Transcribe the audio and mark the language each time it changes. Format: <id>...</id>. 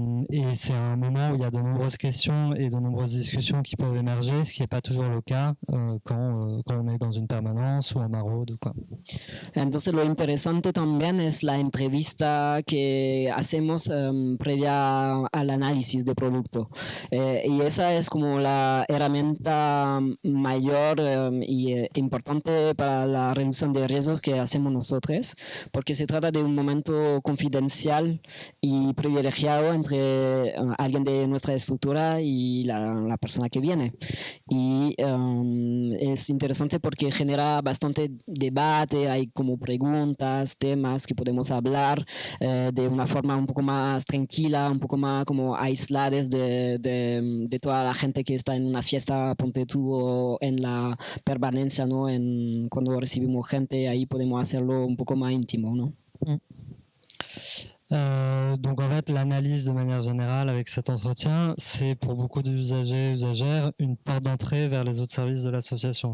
<fr>Et c'est un moment où il y a de nombreuses questions et de nombreuses discussions qui peuvent émerger, ce qui n'est pas toujours le cas quand on est dans une permanence ou en maraude.</fr> <es>Entonces lo interesante también es la entrevista que hacemos previa al análisis de producto. Y esa es como la herramienta mayor y importante para la reducción de riesgos que hacemos nosotros, porque se trata de un momento confidencial y privilegiado entre alguien de nuestra estructura y la persona que viene. Y es interesante porque genera bastante debate, hay como preguntas, temas que podemos hablar de una forma un poco más tranquila, un poco más como aisladas de toda la gente que está en una fiesta, ponte tú, o en la permanencia, ¿no? Cuando recibimos gente, ahí podemos hacerlo un poco más íntimo, ¿no?</es> <fr>Donc en fait, l'analyse de manière générale avec cet entretien, c'est pour beaucoup d'usagers et usagères une porte d'entrée vers les autres services de l'association.</fr>